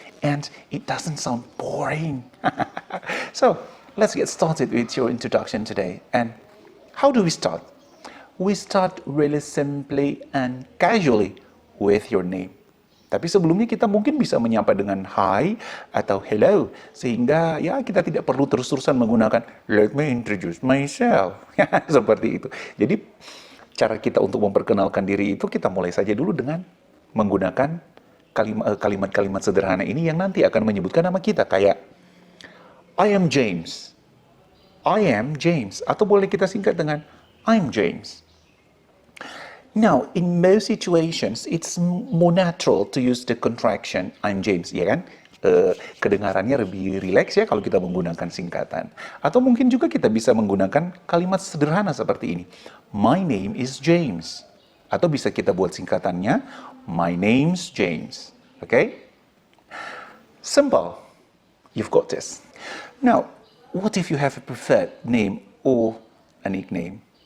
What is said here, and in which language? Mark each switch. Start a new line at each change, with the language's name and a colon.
English: And it doesn't sound boring. So, let's get started with your introduction today. And how do we start? We start really simply and casually with your name.
Indonesian: Tapi sebelumnya kita mungkin bisa menyapa dengan hi atau hello, sehingga ya kita tidak perlu terus-terusan menggunakan
English: let me introduce myself.
Indonesian: Seperti itu. Jadi cara kita untuk memperkenalkan diri itu kita mulai saja dulu dengan menggunakan kalimat-kalimat sederhana ini yang nanti akan menyebutkan nama kita, kayak
English: I am James. I am James.
Indonesian: Atau boleh kita singkat dengan
English: I'm James. Now, in most situations, it's more natural to use the contraction, I'm James,
Indonesian: ya kan? Kedengarannya lebih rileks ya kalau kita menggunakan singkatan. Atau mungkin juga kita bisa menggunakan kalimat sederhana seperti ini.
English: My name is James.
Indonesian: Atau bisa kita buat singkatannya,
English: my name's James. Okay? Simple. You've got this. Now, what if you have a preferred name or a nickname?